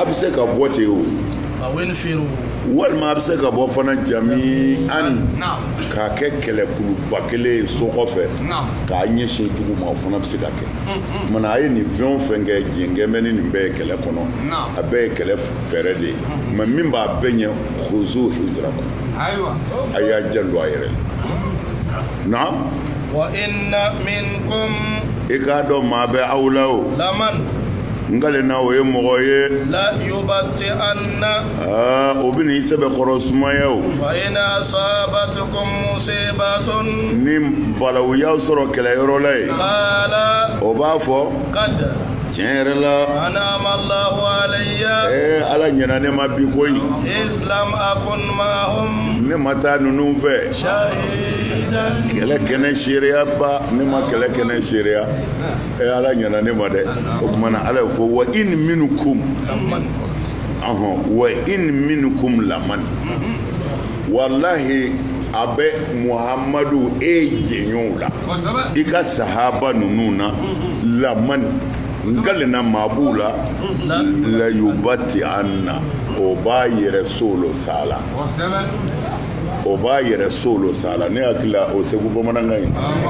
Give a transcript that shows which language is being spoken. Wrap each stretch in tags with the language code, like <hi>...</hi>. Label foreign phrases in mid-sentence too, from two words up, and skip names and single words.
<bm>bɛ se ka bɔ ten o walima a bɛ se ka bɔ fana jami'an k'a kɛ kɛlɛkuluba kelen ye so kɔfɛ k'a ɲɛsin dugu ma o fana bɛ se ka kɛ mana a ye nin fɛn o fɛn kɛ diɲɛ bɛ ni nin bɛɛ ye kɛlɛ kɔnɔ a bɛɛ ye kɛlɛ fɛɛrɛ de ye mɛ min b'a bɛɛ ɲɛ</bm> <ar>خذوا حذركم</ar> <bm>a y'a janto a yɛrɛ na</bm> <ar>وإن منكم</ar> <bm>i k'a dɔn maa bɛ aw la o</bm> <ar>لمن</ar> <bm>nkale na o ye mɔgɔ ye</bm> <ar>ليبطئن</ar> <bm>o bɛ n'i sɛbɛ kɔrɔ sumaya o</bm> <ar>فإن أصابتكم مصيبة</ar> <bm>ni balawu y'aw sɔrɔ kɛlɛyɔrɔ la ye</bm> <ar>قال</ar> <bm>o b'a fɔ</bm> <ar>قد</ar> <bm>tiɲɛ yɛrɛ la</bm> <ar>أنعم الله علي</ar> <bm>ala ɲɛna ne ma bi koyi</bm> <ar>إذ لم أكن معهم</ar> <bm>ne ma taa ninnu fɛ</bm> <ar>شهيدا</ar> <bm>kɛlɛ kɛnɛ seereya ba ne ma kɛlɛ kɛnɛ seereya ala ɲɛna ne ma dɛ o tuma na ala ye fɔ</bm> <ar>وإن منكم وإن منكم لمن</ar> <bm>wallahi a bɛ muhamadu jɛɲɔgɔnw la i ka sahaba ninnu na laman ngalina maa b'u la</bm> <ar>ليبطئن</ar> <bm>o b'a yɛrɛ solo sala o b'a yɛrɛ solo sala ne hakili la o segu bamanankan ye</bm>